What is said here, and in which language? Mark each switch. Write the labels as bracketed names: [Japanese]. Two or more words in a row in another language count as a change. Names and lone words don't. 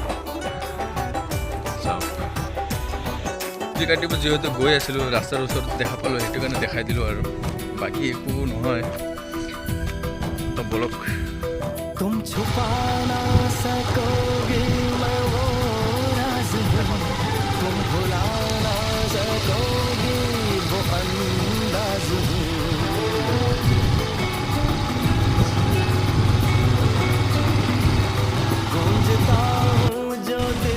[Assamese] চুলি কাটিব যিহেতু গৈ আছিলোঁ ৰাস্তাৰ ওচৰত দেখা পালোঁ সেইটো কাৰণে দেখাই দিলোঁ আৰু বাকী একো নহয় তো বলক [Hindi] तुम छुपा ना सकोगे मैं वो राज़ हूँ तुम भुला ना सकोगे वो अंदाज़ हूँ गूंजता हूँ जो दिल